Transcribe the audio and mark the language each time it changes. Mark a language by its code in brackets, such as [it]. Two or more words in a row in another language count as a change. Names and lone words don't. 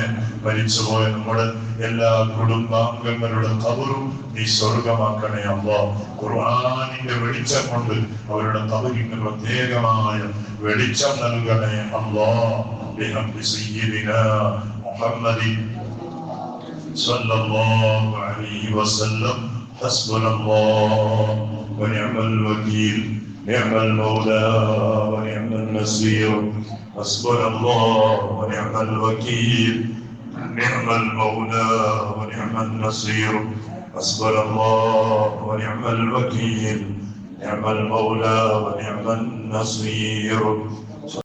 [ml] മരിച്ചുപോയ നമ്മുടെ എല്ലാ കുടുംബാംഗങ്ങളുടെ ഖബറും നീ സ്വർഗമാക്കണേ അല്ലാഹ്. ഖുർആനിന്റെ വെളിച്ചം കൊണ്ട് അവരുടെ ഖബറിന് പ്രത്യേകമായ വെളിച്ചം നൽകണേ അല്ലാഹ്. [ar] بحق سيدنا محمد صلى الله عليه وسلم حسبنا الله ونعم الوكيل نعم المولى ونعم النصير حسبنا الله ونعم الوكيل نعم المولى ونعم النصير حسبنا الله ونعم الوكيل نعم المولى ونعم النصير.